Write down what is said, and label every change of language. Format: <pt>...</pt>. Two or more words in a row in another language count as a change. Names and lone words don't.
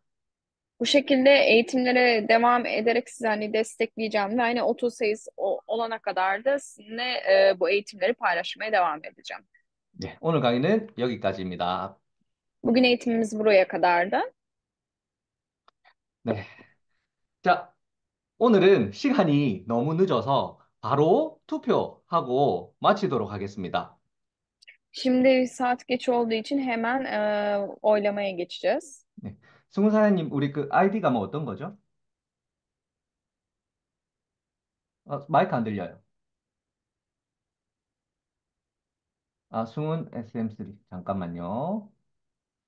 <tr>Bu şekilde eğitimlere devam ederek sizi hani destekleyeceğim ve hani 30 sayısı olana kadar da sizinle bu eğitimleri paylaşmaya devam edeceğim.</tr> <ko>네, 오늘 강의는 여기까지입니다.</ko> <tr>Bugün eğitimimiz buraya kadardı.</tr> <ko>네. 자, 오늘은 시간이 너무 늦어서 바로 투표하고 마치도록 하겠습니다.</ko> <tr>Şimdi saat geç olduğu için hemen oylamaya geçeceğiz.</tr> <ko>네. 승훈 사장님, 우리 그 아이디가 뭐 어떤 거죠? 마이크 안 들려요. 승훈 SM3. 잠깐만요.</ko>